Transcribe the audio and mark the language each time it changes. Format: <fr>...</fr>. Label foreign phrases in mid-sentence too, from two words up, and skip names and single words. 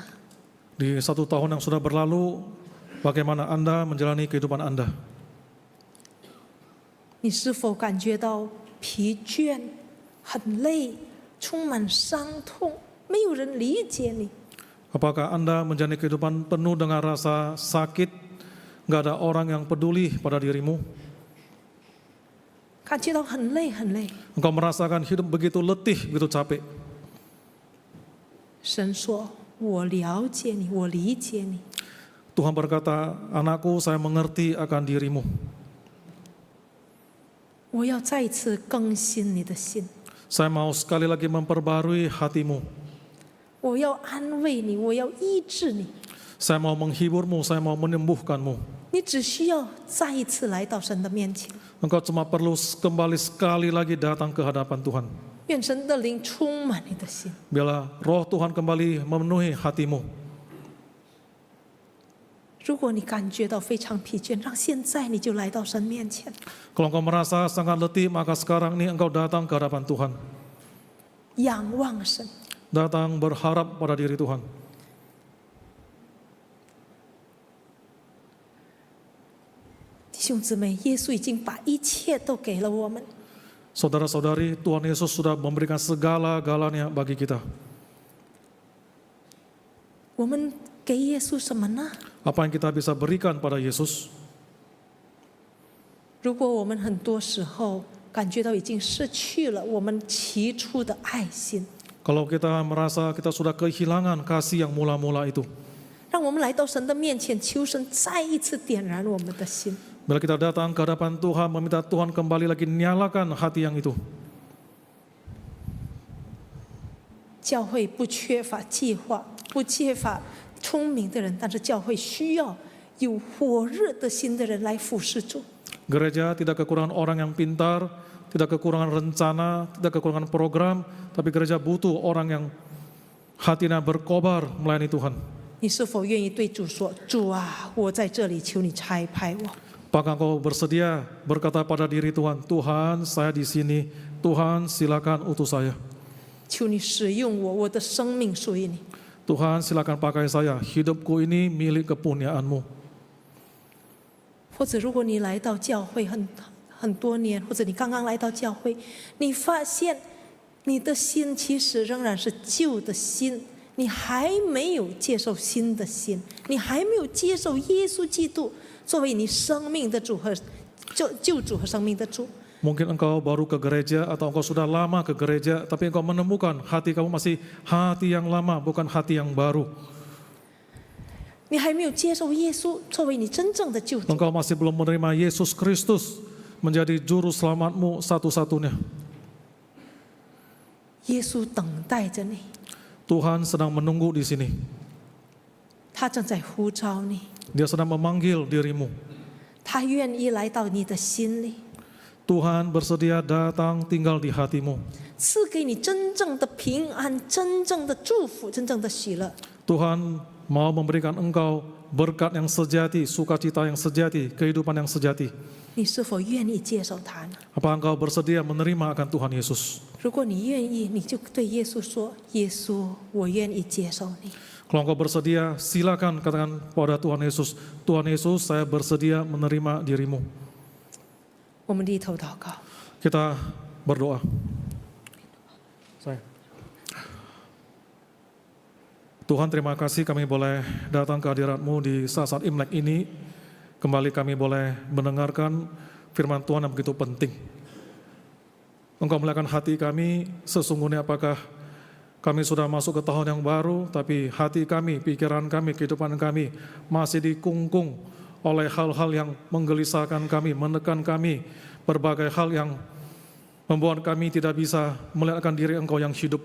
<id>Di 1 tahun yang sudah berlalu, bagaimana Anda menjalani kehidupan Anda?</id> <zh>你是否感觉到疲倦、很累、充满伤痛，没有人理解你？</zh> <id>Apakah Anda menjalani kehidupan penuh dengan rasa sakit, nggak ada orang yang peduli pada dirimu?</id> <zh>感觉到很累很累。</zh> <id>Engkau merasakan hidup begitu letih, begitu capek.</id> <zh>神说：“我了解你，我理解你。</zh> <id>Tuhan berkata, anakku, saya mengerti akan dirimu.</id> <zh>我要再一次更新你的心，</zh> <id>Saya mau sekali lagi memperbarui hatimu.</id> <zh>我要安慰你，我要医治你。</zh> <id>Saya mau menghiburmu, saya mau menyembuhkanmu.</id> <zh>你只需要再一次来到神的面前，</zh> <id>Engkau cuma perlu kembali sekali lagi datang ke hadapan Tuhan.</id> <zh>愿神的灵充满你的心。</zh> <id>Biarlah roh Tuhan kembali memenuhi hatimu.</id> <zh>如果你感觉到非常疲倦，让现在你就来到神面前，</zh> <id>Kalau engkau merasa sangat letih, maka sekarang ini engkau datang ke hadapan Tuhan.</id> <zh>仰望神。</zh> <id>Datang berharap pada diri Tuhan.</id> <zh>弟兄姊妹，耶稣已经把一切都给了我们，</zh> <id>Saudara-saudari, Tuhan Yesus sudah memberikan segala-galanya bagi kita.</id> <zh>我们给耶稣什么呢？</zh> <id>Apa yang kita bisa berikan pada Yesus?</id> <zh>如果我们很多时候感觉到已经失去了我们起初的爱心，</zh> <id>Kalau kita merasa kita sudah kehilangan kasih yang mula-mula itu,</id> <zh>让我们来到神的面前，求神再一次点燃我们的心。</zh> <id>bila kita datang ke hadapan Tuhan, meminta Tuhan kembali lagi nyalakan hati yang itu.</id> <zh>教会不缺乏计划，不缺乏聪明的人，但是教会需要有火热的心的人来服侍主。</zh> <id>Gereja tidak kekurangan orang yang pintar, tidak kekurangan rencana, tidak kekurangan program, tapi gereja butuh orang yang hatinya berkobar melayani Tuhan.</id> <zh>你是否愿意对主说：“主啊，我在这里，求你差派我。”</zh> <id>Apakah engkau bersedia berkata pada diri Tuhan, Tuhan saya di sini, Tuhan silakan utus saya.</id> <zh>求你使用我，我的生命属于你。</zh> <id>Tuhan silakan pakai saya, hidupku ini milik kepunyaan-Mu.</id> <zh>或者如果你来到教会很多年，或者你刚刚来到教会，你发现你的心其实仍然是旧的心，你还没有接受新的心，你还没有接受耶稣基督作为你生命的主和救主和生命的主。</zh> <id>Mungkin engkau baru ke gereja atau engkau sudah lama ke gereja, tapi engkau menemukan hati kamu masih hati yang lama, bukan hati yang baru.</id> <zh>你还没有接受耶稣作为你真正的救主，</zh> <id>Engkau masih belum menerima Yesus Kristus menjadi juru selamatmu satu-satunya.</id> <zh>耶稣等待着你，</zh> <id>Tuhan sedang menunggu di sini.</id> <zh>他正在呼召你，</zh> <id>Dia sedang memanggil dirimu.</id> <zh>他愿意来到你的心里，</zh> <id>Tuhan bersedia datang tinggal di hatimu.</id> <zh>赐给你真正的平安、真正的祝福、真正的喜乐。</zh> <id>Tuhan mau memberikan engkau berkat yang sejati, sukacita yang sejati, kehidupan yang sejati.</id> <zh>你是否愿意接受他呢？</zh> <id>Apa engkau bersedia menerima akan Tuhan Yesus?</id> <zh>如果你愿意，你就对耶稣说：“耶稣，我愿意接受你。</zh> <id>Kalau engkau bersedia, silakan katakan pada Tuhan Yesus, Tuhan Yesus, saya bersedia menerima dirimu. ”</id> <zh>我们低头祷告，</zh> <id>Kita berdoa. Tuhan, terima kasih kami boleh datang ke hadirat-Mu di saat-saat Imlek ini. Kembali kami boleh mendengarkan firman Tuhan yang begitu penting. Engkau melihatkan hati kami, sesungguhnya apakah kami sudah masuk ke tahun yang baru, tapi hati kami, pikiran kami, kehidupan kami masih dikungkung oleh hal-hal yang menggelisahkan kami, menekan kami, berbagai hal yang membuat kami tidak bisa melihatkan diri Engkau yang hidup.</id>